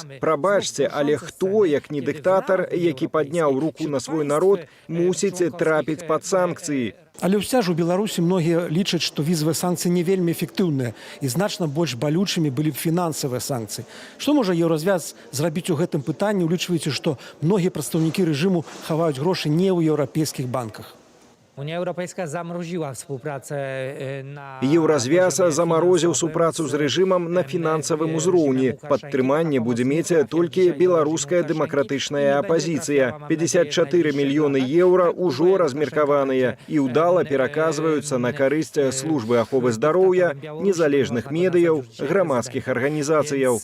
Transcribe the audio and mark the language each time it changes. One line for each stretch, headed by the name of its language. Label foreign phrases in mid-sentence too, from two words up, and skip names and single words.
Belarusian: Прабачце, але хто, як не дыктатар, які падняў руку на свой народ, мусіць трапіць пад санкцыі. Але ўся ж у Беларусі многія лічаць, што візавыя санкцыі не вельмі эфектыўныя і значна больш балючымі былі б фінансавыя санкцыі. Што можа Еўразвяз зрабіць у гэтым пытанні, улічваючы, што многія прадстаўнікі рэжыму хаваюць грошы не ў еўрапейскіх банках?
Polish: Unia Europejska zamroziła współpracę na...
Belarusian: Еўразвяз замарозіў супрацу з рэжымам на фінансавым узроўні. Падтрыманне будзе мець толькі беларуская дэмакратычная апазіцыя. 54 мільёны еўра ўжо размеркаваныя і ўдала пераказваюцца на карысць службы аховы здароўя, незалежных медыяў, грамадскіх арганізацыяў.